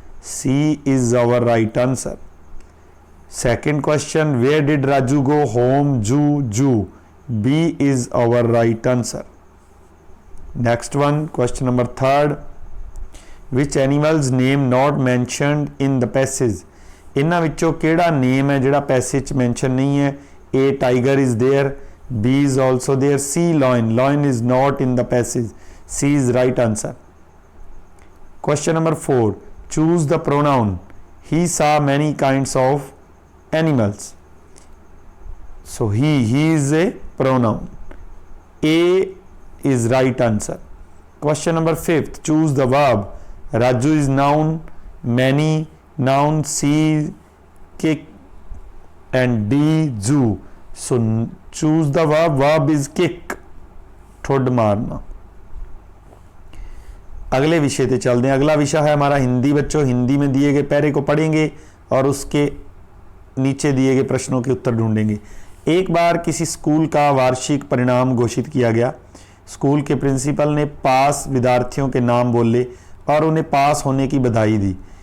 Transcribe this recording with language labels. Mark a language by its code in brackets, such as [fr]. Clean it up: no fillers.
[en] C is our right answer. Second question, where did Raju go home? Zoo, zoo. B is our right answer. Next one, question number third, which animals name not mentioned in the passage. [pa] इन्हां विचों किहड़ा name है जिहड़ा passage च mention नहीं है? [en] A tiger is there, B is also there, C lion, lion is not in the passage, C is right answer. Question number 4, choose the pronoun. He saw many kinds of animals, so he is a pronoun. A is right answer. Question number 5, choose the verb. Raju is noun, many noun, C kick and D zoo. So choose the verb. Verb is kick, [pa] ठुड मारना। [hi] अगले विषय पे चलते हैं। अगला विषय है हमारा हिंदी। बच्चों हिंदी में दिए गए पैरे को पढ़ेंगे और उसके नीचे दिए गए प्रश्नों के उत्तर ढूंढेंगे। एक बार किसी स्कूल का वार्षिक परिणाम घोषित किया गया। स्कूल के प्रिंसिपल ने पास विद्यार्थियों के नाम बोले और उन्हें पास होने की बधाई दी।